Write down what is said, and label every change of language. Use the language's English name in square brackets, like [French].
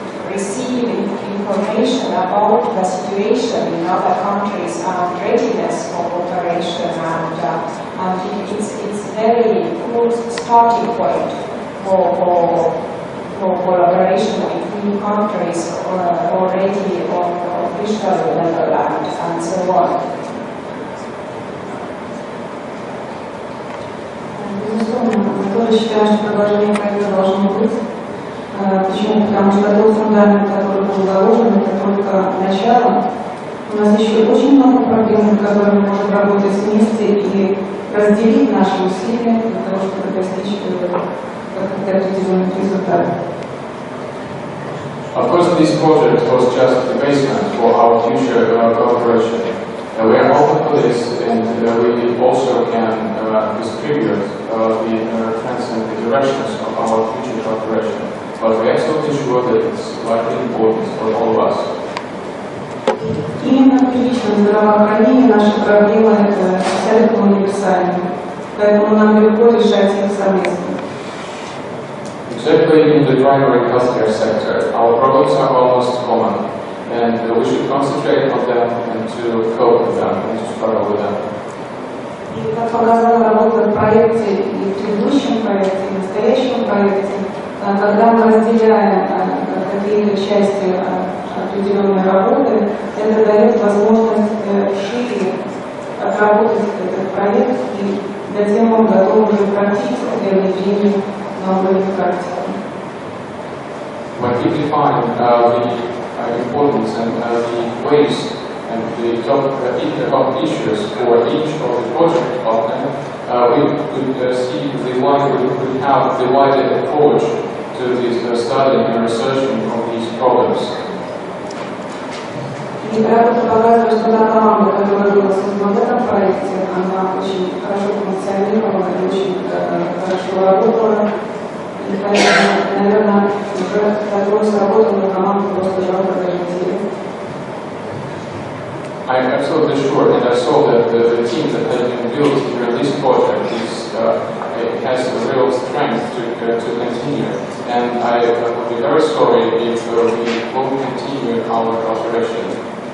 [English] receive information about the situation in other countries and readiness for cooperation and it's very good starting point for collaboration between countries already on official level and so on. [Russian] Безусловно, я тоже считаю, что продолжение проекта должно быть. Почему? Потому что тот фундамент, который был заложен, это только начало. У нас еще очень много проблем, над которыми мы можем работать вместе и разделить наши усилия для того, чтобы достичь определенных результатов. [English] Of course, this project was just the basement for our future cooperation. We are open for this, and we also can distribute the trends and the directions of our future cooperation. But we are absolutely sure that it's vitally important for all of us. [Russian] Именно в личном здравоохранении наши проблемы абсолютно универсальны, поэтому нам легко решать их совместно. [English] Exactly in the primary healthcare sector, our problems are almost common, and we should concentrate on them and to cope with them and to struggle with them. [Russian] И как показала работа в проекте и в предыдущем проекте, и в настоящем проекте, когда мы разделяем какие-то части определенной работы, это дает возможность шире отработать этот проект, и затем он готов уже практически для внедрения новой практики. [English] When we define the importance and the ways and the top issues for each of the project partners, we could see the line we could have the wider approach to this studying and researching of these problems. [Russian] И работа показывает, что та команда, которая была создана в этом проекте, она очень хорошо функционировала и очень хорошо работала. И, конечно, наверное, уже такую сработанную команду просто жалко даже терять. [English] I'm absolutely sure, and I saw that the team that has been built here in this project has a real strength to continue. And I would be very sorry if we won't continue our cooperation.